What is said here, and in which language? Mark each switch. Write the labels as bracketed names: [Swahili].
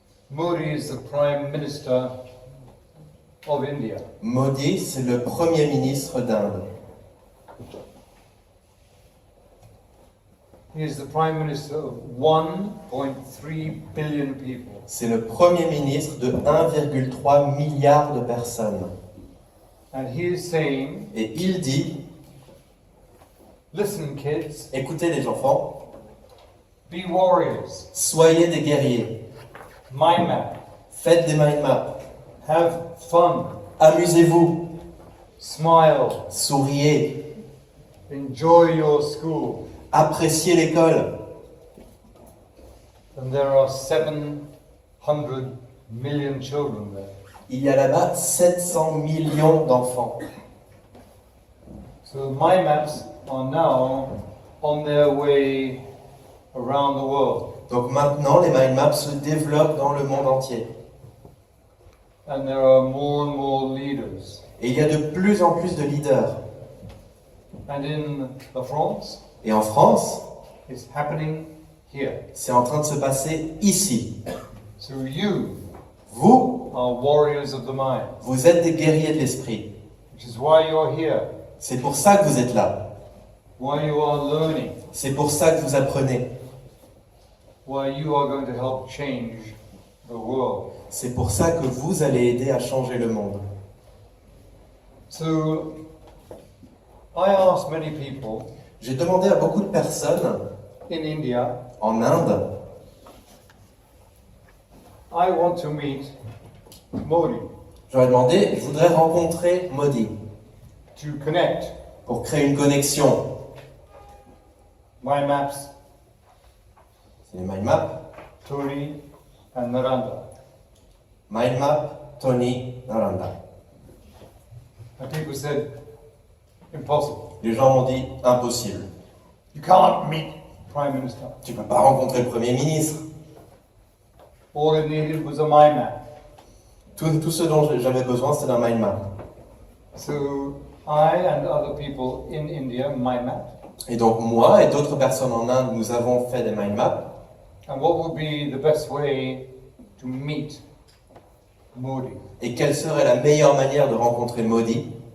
[English] Modi is the Prime Minister of India. [French] Modi, c'est le premier ministre d'Inde. [English] He is the Prime Minister of 1.3 billion people. [French] C'est le premier ministre de 1,3 milliard de personnes. [English] And he is saying, [French] Et il dit, [English] listen kids, [French] écoutez les enfants, [English] be warriors, [French] soyez des guerriers, [English] mind map, [French] faites des mind maps, [English] have fun, [French] amusez-vous, [English] smile, [French] souriez, [English] enjoy your school. [French] appréciez l'école. [English] And there are 700 million children there. [French] Il y a là-bas 700 millions d'enfants. [English] So mind maps are now on their way around the world. [French] Donc maintenant, les mind maps se développent dans le monde entier. [English] And there are more and more leaders [French] Et il y a de plus en plus de leaders. [English] And in the France, [French] Et en France, [English] it's happening here. [French] c'est en train de se passer ici. [English] So you [French] Vous, [English] are warriors of the mind, [French] vous êtes des guerriers de l'esprit. [English] which is why you're here, [French] C'est pour ça que vous êtes là. [English] why you are learning, [French] C'est pour ça que vous apprenez. [English] why you are going to help change the world. [French] C'est pour ça que vous allez aider à changer le monde. [English] So I asked many people [French] J'ai demandé à beaucoup de personnes [English] in India, [French] en Inde, [English] I want to meet Modi [French] j'aurais demandé, je voudrais rencontrer Modi [English] to connect [French] pour créer une connexion. [English] my maps, [French] C'est les mind maps. [English] Tony and Narendra. [French] Mind map, Tony, Naranda. [English] And people said, impossible. [French] Les gens m'ont dit, impossible. [English] You can't meet Prime Minister. [French] Tu peux pas rencontrer le Premier ministre. [English] All it needed was a mind map. [French] Tout ce dont j'avais besoin, c'était d'un mind map. [English] So I and other people in India mind map. [French] Et donc moi et d'autres personnes en Inde, nous avons fait des mind maps. [English] And what would be the best way to meet Modi? [French] Et quelle serait la meilleure manière de rencontrer Modi?